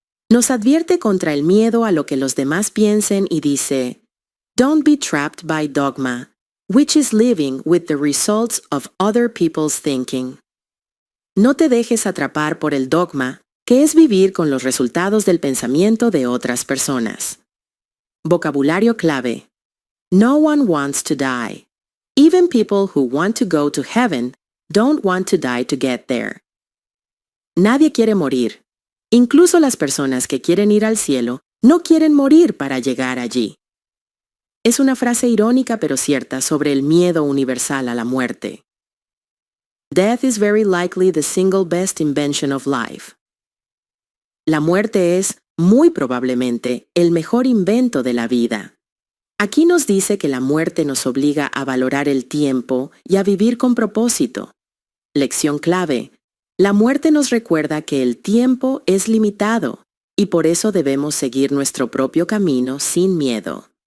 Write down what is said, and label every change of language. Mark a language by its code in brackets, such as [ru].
[es] Nos advierte contra el miedo a lo que los demás piensen y dice, [en] Don't be trapped by dogma, which is living with the results of other people's thinking. [es] No te dejes atrapar por el dogma, que es vivir con los resultados del pensamiento de otras personas. Vocabulario clave. [en] No one wants to die. Even people who want to go to heaven don't want to die to get there. [es] Nadie quiere morir. Incluso las personas que quieren ir al cielo no quieren morir para llegar allí. Es una frase irónica pero cierta sobre el miedo universal a la muerte. [en] Death is very likely the single best invention of life. [es] La muerte es, muy probablemente, el mejor invento de la vida. Aquí nos dice que la muerte nos obliga a valorar el tiempo y a vivir con propósito. Lección clave. La muerte nos recuerda que el tiempo es limitado y por eso debemos seguir nuestro propio camino sin miedo.